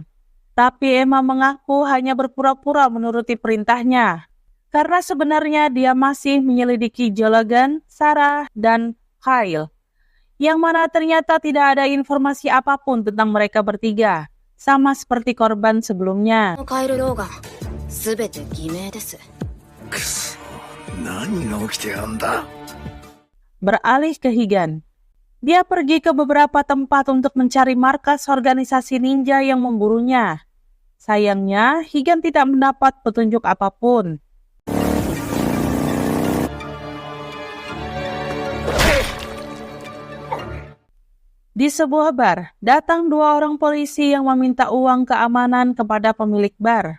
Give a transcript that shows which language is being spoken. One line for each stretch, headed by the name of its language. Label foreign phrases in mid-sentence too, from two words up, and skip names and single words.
Indonesian: Tapi Emma mengaku hanya berpura-pura menuruti perintahnya. Karena sebenarnya dia masih menyelidiki Joe Logan, Sarah, dan Kyle. Yang mana ternyata tidak ada informasi apapun tentang mereka bertiga. Sama seperti korban sebelumnya.
Japanese: カイル・ローガン、すべて偽名です。くそ。何が起きてやんだ。
Indonesian: Beralih ke Higan. Dia pergi ke beberapa tempat untuk mencari markas organisasi ninja yang memburunya. Sayangnya, Higan tidak mendapat petunjuk apapun. Di sebuah bar, datang dua orang polisi yang meminta uang keamanan kepada pemilik bar.